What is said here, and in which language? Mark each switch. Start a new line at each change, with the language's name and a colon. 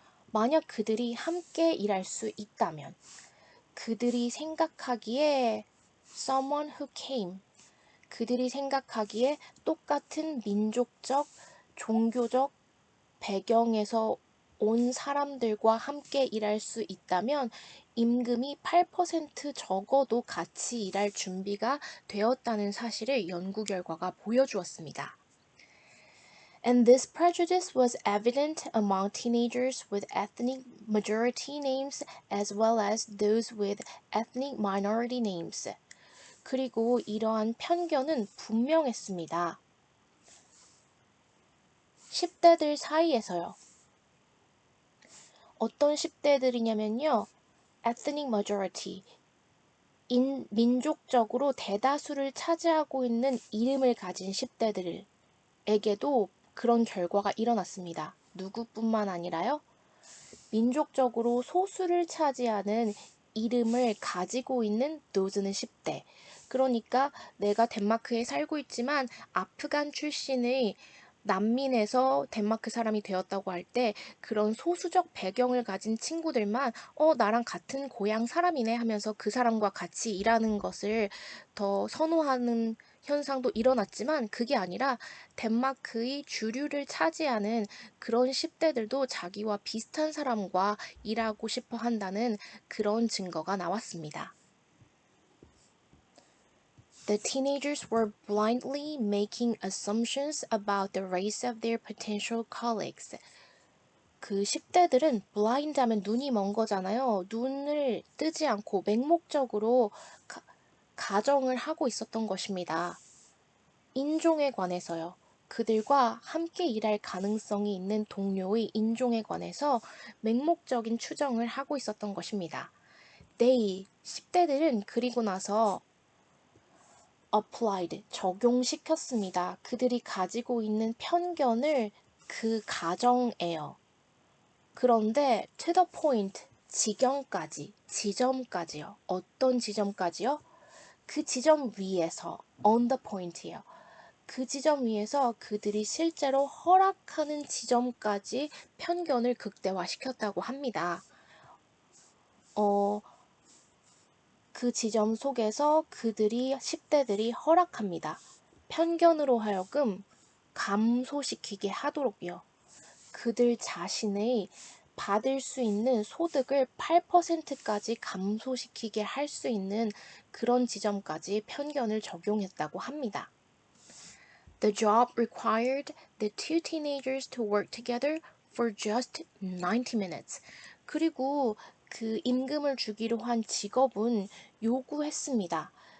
Korean: 만약 그들이 함께 일할 수 있다면 그들이 생각하기에
English: someone who came,
Korean: 그들이 생각하기에 똑같은 민족적, 종교적 배경에서 온 사람들과 함께 일할 수 있다면 임금이 8% 적어도 같이 일할 준비가 되었다는 사실을 연구 결과가 보여주었습니다.
English: And this prejudice was evident among teenagers with ethnic majority names as well as those with ethnic minority names.
Korean: 그리고 이러한 편견은 분명했습니다. 10대들 사이에서요. 어떤 10대들이냐면요. ethnic majority, 민족적으로 대다수를 차지하고 있는 이름을 가진 10대들에게도 그런 결과가 일어났습니다. 누구뿐만 아니라요. 민족적으로 소수를 차지하는 이름을 가지고 있는 노즈는 10대. 그러니까 내가 덴마크에 살고 있지만 아프간 출신의 난민에서 덴마크 사람이 되었다고 할 때 그런 소수적 배경을 가진 친구들만 나랑 같은 고향 사람이네 하면서 그 사람과 같이 일하는 것을 더 선호하는 현상도 일어났지만 그게 아니라 덴마크의 주류를 차지하는 그런 10대들도 자기와 비슷한 사람과 일하고 싶어 한다는 그런 증거가 나왔습니다.
English: The teenagers were blindly making assumptions about the race of their potential colleagues.
Korean: 그 10대들은 blind 하면 눈이 먼 거잖아요. 눈을 뜨지 않고 맹목적으로 가정을 하고 있었던 것입니다. 인종에 관해서요. 그들과 함께 일할 가능성이 있는 동료의 인종에 관해서 맹목적인 추정을 하고 있었던 것입니다. They, 10대들은 그리고 나서 applied, 적용시켰습니다. 그들이 가지고 있는 편견을 그 가정에요. 그런데
English: to the point,
Korean: 지점까지요. 어떤 지점까지요? 그 지점 위에서,
English: on the point
Korean: 이에요. 그 지점 위에서 그들이 실제로 허락하는 지점까지 편견을 극대화시켰다고 합니다. 그 지점 속에서 10대들이 허락합니다. 편견으로 하여금 감소시키게 하도록요. 그들 자신의 받을 수 있는 소득을 8%까지 감소시키게 할 수 있는 그런 지점까지 편견을 적용했다고 합니다.
English: The job required the two teenagers to work together for just 90 minutes.
Korean: 그리고 그 임금을 주기로 한 직업은 요구했습니다.